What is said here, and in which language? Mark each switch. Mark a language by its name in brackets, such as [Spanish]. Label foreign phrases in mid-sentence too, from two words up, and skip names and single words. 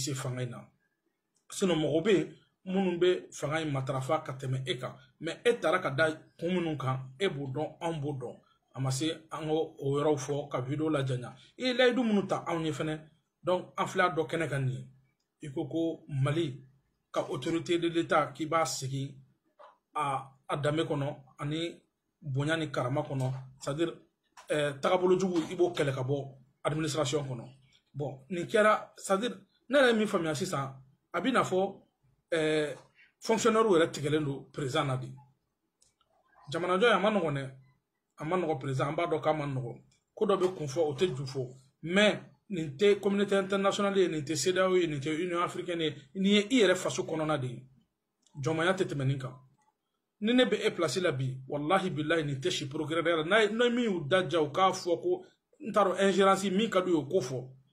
[Bambara] se fanga in na sinon mɔgɔ bɛ yen minnu bɛ fanga in matarafa ka tɛmɛ e kan mais e taara ka da kun minnu kan e b'o dɔn anw b'o dɔn a ma se an k'o yɔrɔw fɔ ka video lajanya i ye layidu minnu ta anw ye fɛnɛ donc an filɛ a dɔ kɛnɛ kan nin ye i ko Mali ka [French] autorité de l'état [Bambara] k'i b'a sigi a danbe kɔnɔ ani bonya ni karama kɔnɔ [French] c'est à dire [Bambara] tagabolo jugu i b'o kɛlɛ ka bɔ administration kɔnɔ. Bon nin kɛra [French] c'est à dire [Bambara] ne yɛrɛ ye min faamuya sisan a bɛ n'a fɔ fonctionnaire yɛrɛ tigɛlen don président na de jamanajɔ a ma nɔgɔn dɛ a ma nɔgɔn président an b'a dɔn k'a ma nɔgɔn ko dɔ bɛ kun fɔ o tɛ ju fɔ mais nin tɛ [French] communauté internationale [Bambara] ye nin tɛ CEDEAO ye nin tɛ Union africaine ye nin ye i yɛrɛ faso kɔnɔna de ye jɔnmaya tɛ tɛmɛ nin kan ni ne bɛ e place la bi [Arabic] wallahi billahi [Bambara] nin tɛ si procureur la n'a min y'u da ja u k'a fɔ ko n t'a dɔn ingérence min ka d'u ye o ko fɔ